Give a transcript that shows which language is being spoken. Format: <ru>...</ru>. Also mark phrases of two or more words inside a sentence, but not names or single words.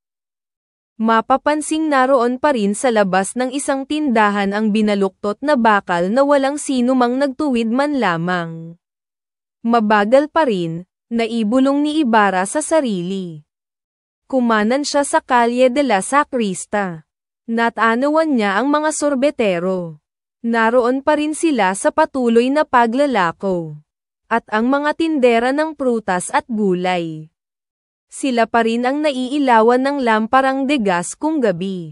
<tl>Mapapansing naroon pa rin sa labas ng isang tindahan ang binaluktot na bakal na walang sino mang nagtuwid man lamang. Mabagal pa rin, naibulong ni Ibarra sa sarili. Kumanan siya sa Calle de la Sacrista. Natanawan niya ang mga sorbetero. Naroon pa rin sila sa patuloy na paglalako. At ang mga tindera ng prutas at gulay. Sila pa rin ang naiilawan ng lamparang de gas kung gabi.</tl>